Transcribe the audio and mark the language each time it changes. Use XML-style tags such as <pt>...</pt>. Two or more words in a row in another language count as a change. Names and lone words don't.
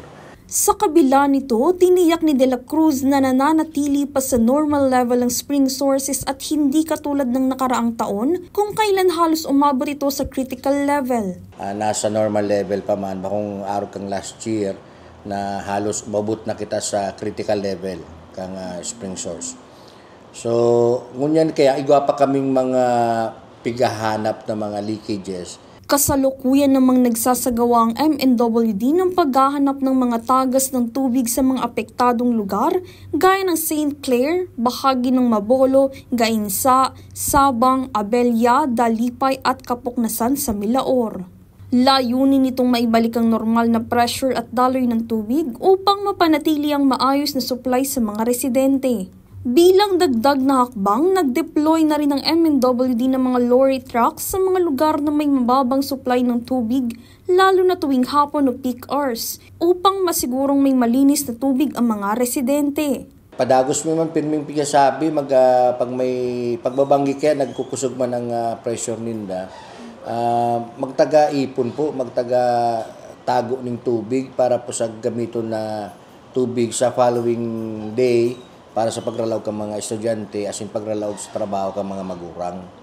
<tl>Sa kabila nito, tiniyak ni De La Cruz na nananatili pa sa</tl> <en>normal level</en> <tl>ang</tl> <en>spring sources</en> <tl>at hindi katulad ng nakaraang taon kung kailan halos umabot ito sa</tl> <en>critical level.</en> <bik>Nasa</bik> <en>normal level</en> <bik>pa man, kung araw kang</bik> <en>last year</en> <bik>na halos umabot na kita sa</bik> <en>critical level</en> <bik>kang</bik> <en>spring source.</en> <bik>So, ngunyan kaya igwa pa kaming mga pigahanap na mga leakages.</bik> <tl>Kasalukuyan namang nagsasagawa ang MNWD ng paghahanap ng mga tagas ng tubig sa mga apektadong lugar gaya ng St. Clair, bahagi ng Mabolo, Gainsa, Sabang, Abelya, Dalipay at Kapoknasan sa Milaor. Layunin nitong maibalik ang normal na pressure at daloy ng tubig upang mapanatili ang maayos na supply sa mga residente. Bilang dagdag na hakbang, nag-deploy na rin ang MNWD ng mga</tl> <en>lorry trucks</en> <tl>sa mga lugar na may mababang supply ng tubig, lalo na tuwing hapon o</tl> <en>peak hours,</en> <tl>upang masigurong may malinis na tubig ang mga residente.</tl> <bik>Padagos mo man pirming pigasabi, pag may pagbabanggi kaya nagkukusog man ang pressure ninda, magtaga-ipon po, magtaga-tago ng tubig para po sa gamito na tubig sa</bik> <en>following day,</en> <bik>para sa pagralaw ka mga estudyante, as in pagralaw sa trabaho ka mga magurang.</bik>